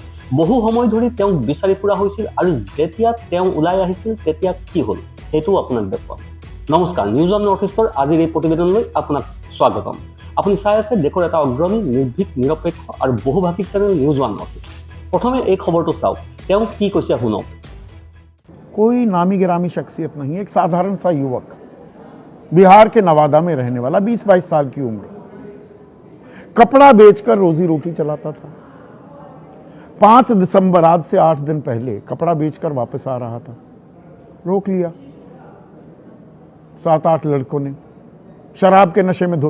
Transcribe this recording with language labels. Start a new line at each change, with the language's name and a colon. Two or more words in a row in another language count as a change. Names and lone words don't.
Assamese: বহু সময় ধৰি তেওঁক বিচাৰি ফুৰা হৈছিল আৰু যেতিয়া তেওঁ ওলাই আহিছিল তেতিয়া কি হ'ল সেইটোও আপোনাক দেখুৱাম। নমস্কাৰ, নিউজ ওৱান নৰ্থ ইষ্টৰ আজিৰ এই প্ৰতিবেদনলৈ আপোনাক স্বাগতম। আপুনি চাই আছে দেশৰ এটা অগ্ৰণী, নিৰ্ভীক, নিৰপেক্ষ আৰু বহুভাষিক চেনেল নিউজ ওৱান নৰ্থ ইষ্ট। প্ৰথমে এই খবৰটো চাওক, তেওঁ কি কৈছে শুনক।
Hindi: कोई नामी गिरामी शख्सियत नहीं, एक साधारण सा युवक, बिहार के नवादा में रहने वाला, 20-22 साल की उम्र, कपड़ा बेचकर रोजी रोटी चलाता था। 5 दिसंबर, आज से 8 दिन पहले कपड़ा बेचकर वापस आ रहा था, रोक लिया 7-8 लड़कों ने, शराब के नशे में धुत।